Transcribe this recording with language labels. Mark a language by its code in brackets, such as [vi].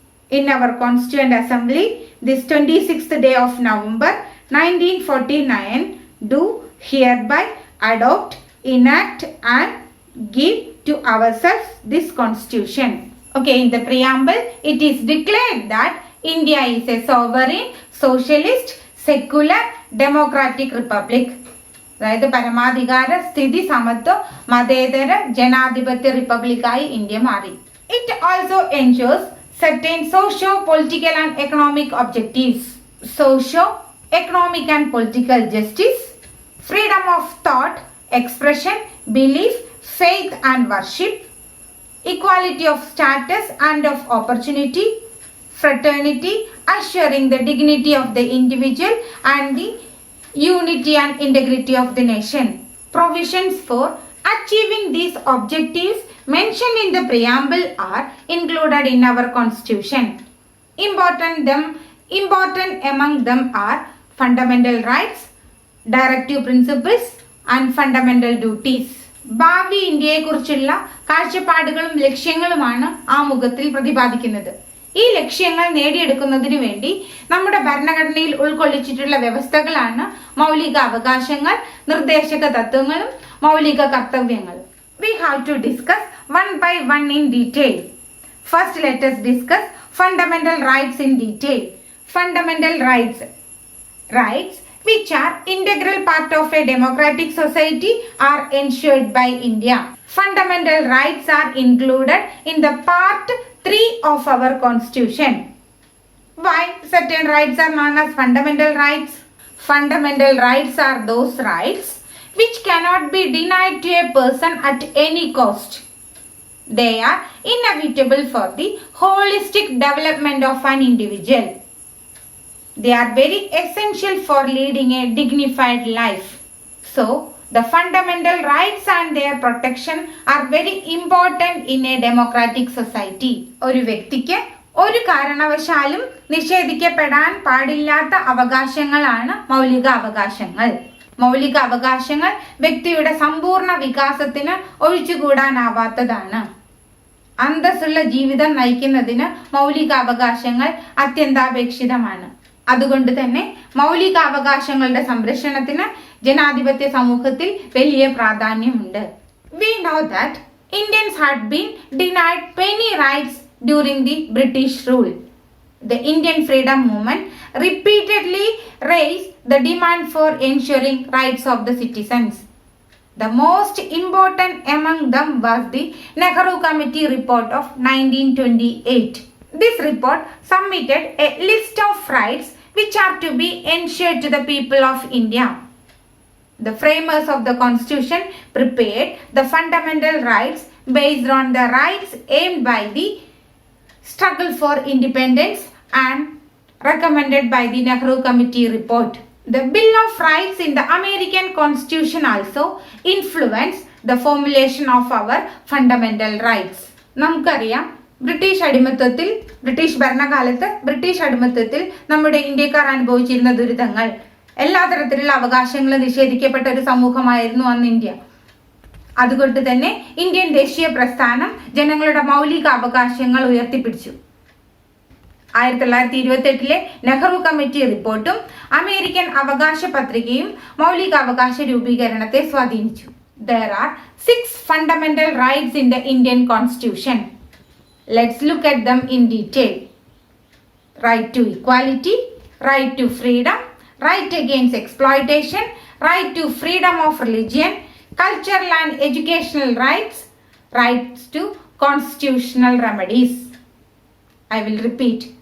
[en] In our Constituent Assembly, this 26th day of November 1949, do hereby adopt, enact and give to ourselves this Constitution. Okay, in the preamble, it is declared that India is a sovereign, socialist, secular, democratic republic. [ml] അതായത് പരമാധികാര സ്ഥിതി സമത്വ മതേതര ജനാധിപത്യ റിപ്പബ്ലിക്കായി India മാറി. [en] It also ensures certain socio-political and economic objectives. Socio-economic and political justice, freedom of thought, expression, belief, faith and worship, equality of status and of opportunity, fraternity, assuring the dignity of the individual and the unity and integrity of the nation. Provisions for achieving these objectives mentioned in the preamble are included in our Constitution. Important among them are fundamental rights, directive principles and fundamental duties. [ml] ഭാവി ഇന്ത്യയെക്കുറിച്ചുള്ള കാഴ്ചപ്പാടുകളും ലക്ഷ്യങ്ങളുമാണ് ആ മുഖത്തിൽ പ്രതിപാദിക്കുന്നത്. ഈ ലക്ഷ്യങ്ങൾ നേടിയെടുക്കുന്നതിനു വേണ്ടി നമ്മുടെ ഭരണഘടനയിൽ ഉൾക്കൊള്ളിച്ചിട്ടുള്ള വ്യവസ്ഥകളാണ് മൗലിക അവകാശങ്ങൾ, നിർദ്ദേശക തത്വങ്ങളും മൗലിക കർത്തവ്യങ്ങളും. [en] We have to discuss one by one in detail. First, let us discuss fundamental rights in detail. Fundamental rights. Rights which are integral part of a democratic society are ensured by India. Fundamental rights are included in the part 3 of our constitution. Why certain rights are known as fundamental rights? Fundamental rights are those rights which cannot be denied to a person at any cost. They are inevitable for the holistic development of an individual. They are very essential for leading a dignified life. So, the fundamental rights and their protection are very important in a democratic society. [ml] ഒരു വ്യക്തിക്ക് ഒരു കാരണവശാലും നിഷേധിക്കപ്പെടാൻ പാടില്ലാത്ത അവകാശങ്ങളാണ് മൗലിക അവകാശങ്ങൾ. മൗലിക അവകാശങ്ങൾ വ്യക്തിയുടെ സമ്പൂർണ്ണ വികാസത്തിന് ഒഴിച്ചുകൂടാനാവാത്തതാണ്. അന്തസ്സുള്ള ജീവിതം നയിക്കുന്നതിന് മൗലിക അവകാശങ്ങൾ അത്യന്താപേക്ഷിതമാണ്. അതുകൊണ്ട് തന്നെ മൗലികാവകാശങ്ങളുടെ സംരക്ഷണത്തിന് ജനാധിപത്യ സമൂഹത്തിൽ വലിയ പ്രാധാന്യമുണ്ട്. [en] We know that Indians had been denied many rights during the British rule. The Indian freedom movement repeatedly raised the demand for ensuring rights of the citizens. The most important among them was the Nehru Committee report of 1928. This report submitted a list of rights which are to be ensured to the people of India. The framers of the constitution prepared the fundamental rights based on the rights aimed by the struggle for independence and recommended by the Nehru Committee report. The Bill of Rights in the American Constitution also influenced the formulation of our fundamental rights. [ml] നമുക്കറിയാം, British ഭരണകാലത്ത് British അടിമത്തത്തിൽ നമ്മുടെ ഇന്ത്യക്കാർ അനുഭവിച്ചിരുന്ന ദുരിതങ്ങൾ, എല്ലാ തരത്തിലുള്ള അവകാശങ്ങളും നിഷേധിക്കപ്പെട്ട ഒരു സമൂഹമായിരുന്നു അന്ന് ഇന്ത്യ. അതുകൊണ്ട് തന്നെ ഇന്ത്യൻ ദേശീയ പ്രസ്ഥാനം ജനങ്ങളുടെ മൗലിക അവകാശങ്ങൾ ഉയർത്തിപ്പിടിച്ചു. 1928 നെഹ്റു കമ്മിറ്റി റിപ്പോർട്ടും അമേരിക്കൻ അവകാശ പത്രികയും മൗലികാവകാശ രൂപീകരണത്തെ സ്വാധീനിച്ചു. [en] There are 6 fundamental rights in the Indian Constitution. Let's look at them in detail. Right to equality, right to freedom, right against exploitation, right to freedom of religion, cultural and educational rights, rights to constitutional remedies. I will repeat.